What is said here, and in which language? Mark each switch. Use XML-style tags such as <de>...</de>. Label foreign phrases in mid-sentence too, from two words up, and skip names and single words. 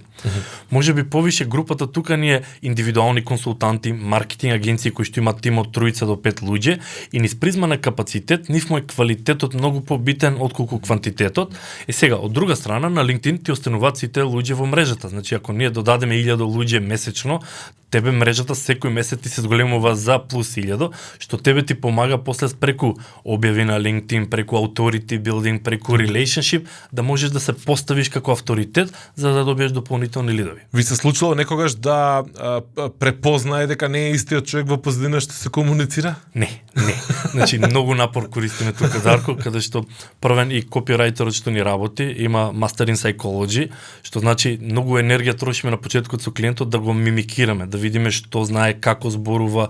<mk>Може би повише групата тука ни е индивидуални консултанти, маркетинг агенции кои што имаат тим од 3 до 5 луѓе и низ призма на капацитет, нив му е квалитетот многу побитен отколку квантитетот. И сега од друга страна на LinkedIn ти остануваат сите луѓе во мрежата. Значи ако ние додадеме 1000 луѓе месечно, тебе мрежата секој месец ти се зголемува за плюс 1000, што тебе ти помага после преку објави на LinkedIn, преку</mk> <en>authority building,</en> <mk>преку relationship, да можеш да се поставиш како авторитет за да добиеш дополнителни лидови. Ви се случило некогаш да препознае дека не е истиот човек во позадина што се комуницира? Не. Значи многу напор користиме тука, Дарко, каде што првен и копирајтерот што ни работи има</mk> <en>Master in Psychology,</en> <mk>што значи многу енергија трошиме на почетокот со клиентот да го мимикираме, да видиме што знае, како зборува.</mk>